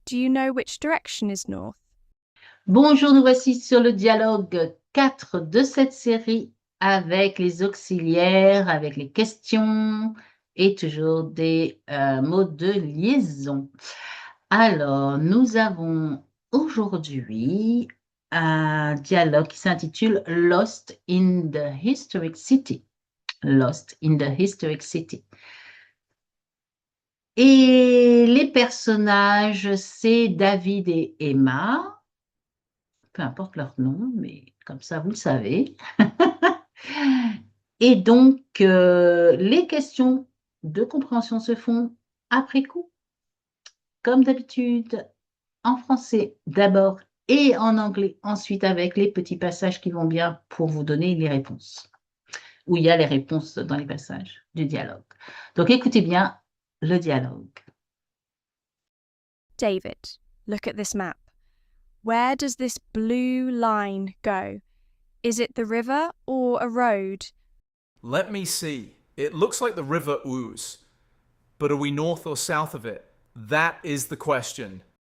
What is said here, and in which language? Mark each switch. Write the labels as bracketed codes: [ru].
[en] Do you know which direction is north? [fr] Bonjour, nous voici sur le dialogue 4 de cette série avec les auxiliaires, avec les questions et toujours des mots de liaison. Alors, nous avons aujourd'hui un dialogue qui s'intitule [en] Lost in the Historic City. Lost in the Historic City. [fr] Et les personnages, c'est David et Emma. Peu importe leur nom, mais comme ça, vous le savez. Et donc, les questions de compréhension se font après coup, comme d'habitude, en français d'abord et en anglais ensuite, avec les petits passages qui vont bien pour vous donner les réponses, où il y a les réponses dans les passages du dialogue. Donc, écoutez bien le dialogue. [en] David, look at this map. Where does this blue line go? Is it the river or a road? Let me see. It looks like the river Ouse. But are we north or south of it? That is the question.